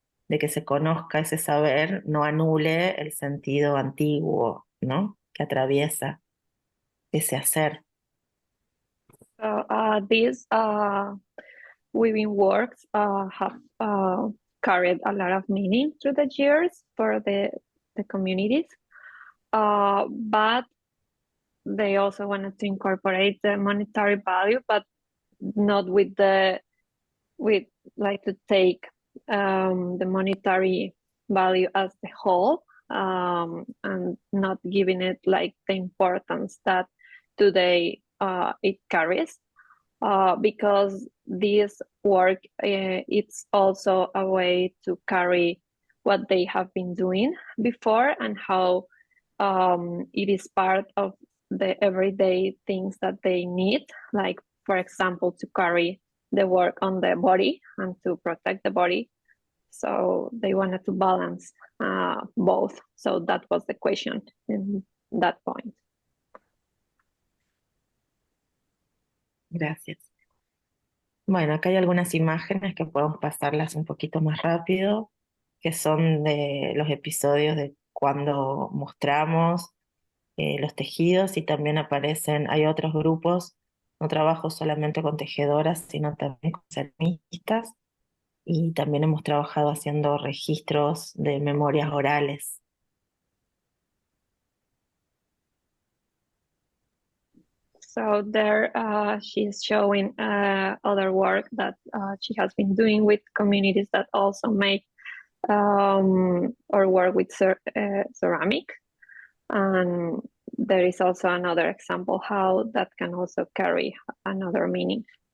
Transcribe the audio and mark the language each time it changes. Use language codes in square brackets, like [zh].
[es] de que se conozca ese saber no anule el sentido antiguo, ¿no? Que atraviesa ese hacer. [en] So these weaving works have carried a lot of meaning through the years for the communities, but they also wanted to incorporate the monetary value, but not with like to take the monetary value as the whole, and not giving it like the importance that today it carries, because this work it's also a way to carry what they have been doing before and how it is part of the everyday things that they need, like for example to carry the work on the body and to protect the body. So they wanted to balance both. So that was the question in that point. [es] Gracias. Bueno, acá hay algunas imágenes que podemos pasarlas un poquito más rápido, que son de los episodios de cuando mostramos los tejidos, y también aparecen, hay otros grupos, no trabajo solamente con tejedoras, sino también con ceramistas, y también hemos trabajado haciendo registros de memorias orales. [en] So there she's showing other work that she has been doing with communities that also make or work with ceramic. And there is also another example how that can also carry another meaning.